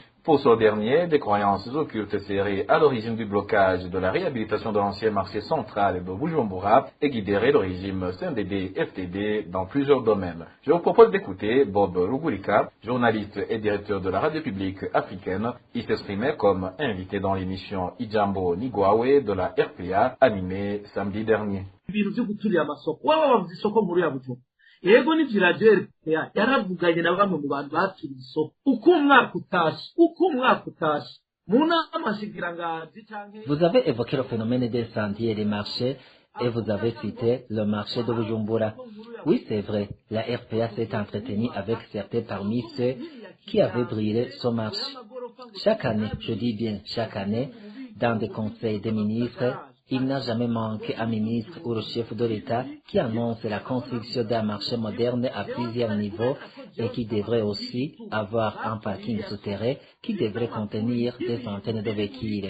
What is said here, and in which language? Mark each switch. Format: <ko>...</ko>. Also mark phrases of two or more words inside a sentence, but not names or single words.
<fr>Pour ce dernier, des croyances occultes seraient à l'origine du blocage de la réhabilitation de l'ancien marché central de Bujumbura et guideraient le régime CNDD-FDD dans plusieurs domaines. Je vous propose d'écouter Bob Rugurika, journaliste et directeur de la radio publique africaine. Il s'exprimait comme invité dans l'émission Ijambo Nigwawe de la RPA, animée samedi dernier.</fr> <rn>Ego ni radio RPA yaravuganye na bamwe mu bantu baturiye isoko uko umwaka utashe mu nama nshikiranganji canke.</rn> <fr>Vous avez évoqué le phénomène des incendies et des marchés et vous avez cité le marché de Bujumbura. Oui, c'est vrai, la RPA s'est entretenue avec certains parmi ceux qui avaient brûlé ce marché. Chaque année, je dis bien chaque année, dans des conseils des ministres, il n'a jamais manqué un ministre ou le chef de l'État qui annonce la construction d'un marché moderne à plusieurs niveaux et qui devrait aussi avoir un parking souterrain qui devrait contenir des centaines de véhicules.</fr>